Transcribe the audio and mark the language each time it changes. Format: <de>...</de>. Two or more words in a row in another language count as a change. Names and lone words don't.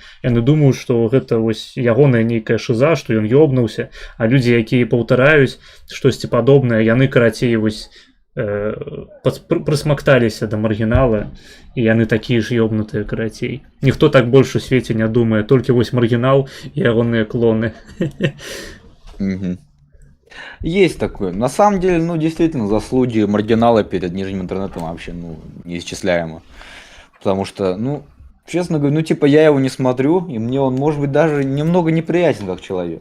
<be>Яны думаюць, што гэта вось ягоная нейкая шыза, што ён ёбнуўся, а людзі, якія паўтараюць штосьці падобнае, яны карацей вось прысмакталіся да маргінала, і яны такія ж ёбнутыя карацей. Ніхто так больш у свеце не думае, толькі вось маргінал і ягоныя клоны.</be> <ru>Есть такое. На самом деле, действительно, заслуги маргинала перед нижним интернетом вообще, неисчисляемы. Потому что, честно говоря, я его не смотрю, и мне он, может быть, даже немного неприятен как человек.</ru>